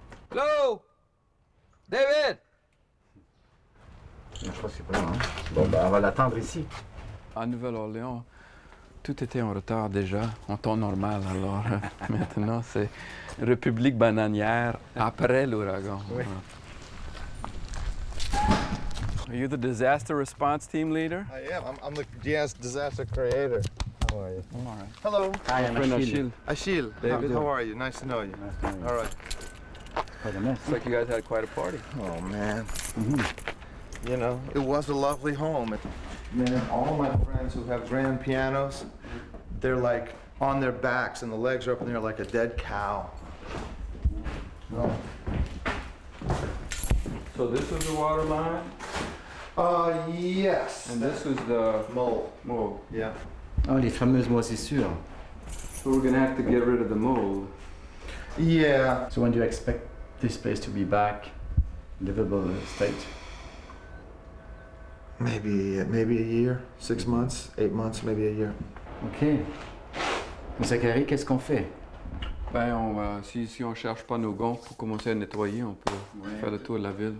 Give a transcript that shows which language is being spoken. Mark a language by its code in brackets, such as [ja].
[en] Hello! David! [fr] Je crois que c'est pas là, hein? Bon, ben, on va l'attendre ici. À Nouvelle-Orléans, tout était en retard déjà, en temps normal. Alors maintenant, c'est République bananière après l'ouragan. Oui. [en] Are you the disaster response team leader? I am. I'm the disaster creator. How are you? I'm all right. Hello. Hi, I'm Friend Achille. Achille. David. How are you? Nice to know you. Nice to meet you. All right. Quite a mess. Looks like you guys had quite a party. Oh, man. You know, it was a lovely home. Man, all my friends who have grand pianos, they're like on their backs and the legs are up in there like a dead cow. No. So this was the water line, Yes. and this was the mold. mold. Yeah. [fr] Oh, les fameuses moisissures. [en] So we're gonna have to get rid of the mold. Yeah. So when do you expect this place to be back in livable state? Maybe a year, 6 months, 8 months, maybe a year. OK. [fr] Zachary, qu'est-ce qu'on fait? Ben, on va, si on cherche pas nos gants pour commencer à nettoyer, on peut faire le tour de la ville.